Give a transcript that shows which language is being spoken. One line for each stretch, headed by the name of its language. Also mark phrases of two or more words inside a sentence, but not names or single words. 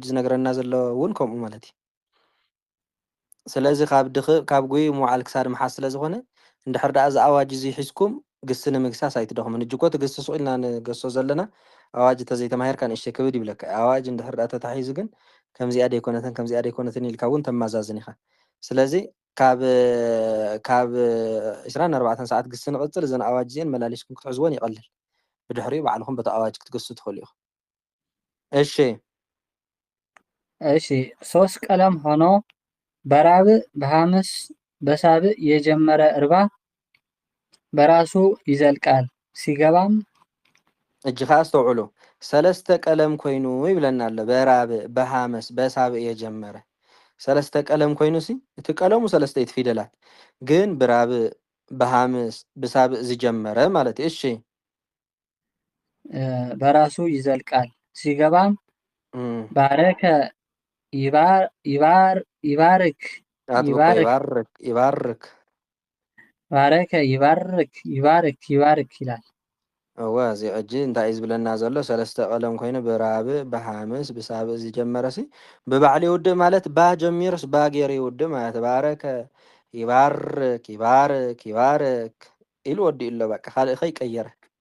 Tigrinya: ዝነገረና ዘሎ እውን ከምኡ ማለት እዩ ስለዚ ካብ ድኽእ ካብ ጉይ ምውዓል ክሳድ መሓዝ ስለ ዝኾነ እንድሕር ዳኣ እዚ ኣዋጅ እዚ ሒዝኩም ግሲ ንምግሳስ ኣይትደኽሙን እጅ እኮ ትግስሱ ኢልና ንገሶ ዘለና ኣዋጅ እንተዘይተማሂርካ ንእሽተይ ክብድ ይብለካ ኣዋጅ እንድሕር ዳኣ ተታሒዙ ግን ከምዚኣ ደይኮነትን ከምዚኣ ደይኮነትን ኢልካ እውን ተመዛዝን ኢኻ ስለዚ ካብ 24 ሰዓት ግሲ ንቕፅል እዘን ኣዋጅ እዚአን መላሊስኩም ክትሕዝዎን ይቐልል ብድሕሪኡ ባዕልኩም በቲ ኣዋጅ ክትገሱ ትኽእሉ ኢኹም እሺ
Amharic: እሺ ሶስት ቀለም ሆኖ በራብዕ በሐምስ በሳብዕ የጀመረ እርባ በራሱ ይዘልቃል ሲገባም
Tigrinya: እጅ ከዓ አስተውዕሉ ሰለስተ ቀለም ኮይኑ ይብለና ኣሎ በራብዕ በሐመስ በሳብዕ የጀመረ ሰለስተ ቀለም ኮይኑ ሲ እቲ ቀለሙ ሰለስተ እቲ ፊደላት ግን ብራብዕ በሐምስ ብሳብዕ ዝጀመረ ማለት እዩ እሺ
Amharic: በራሱ ይዘልቃል ሲገባም ባረከ ይባርክ አጥብቆ ይባርክ ይባርክ ባረከ ይባርክ ይባርክ ይባርክ ይላል
Tigrinya: እወ እዚ ሕጂ እንታይ እዩ ዝብለና ዘሎ ሰለስተ ቀለም ኮይኑ ብራብዕ በሐምስ ብሳብዕ ዝጀመረ ሲ ብባዕሉ ይውድእ ማለት ባ ጀሚሩስ ባ ገይሩ ይውድእ ማለት ባረከ ይባርክ ይባርክ ይባርክ ኢሉ ወዲኡ ኣሎ በቃ ካልእ ከይቀየረ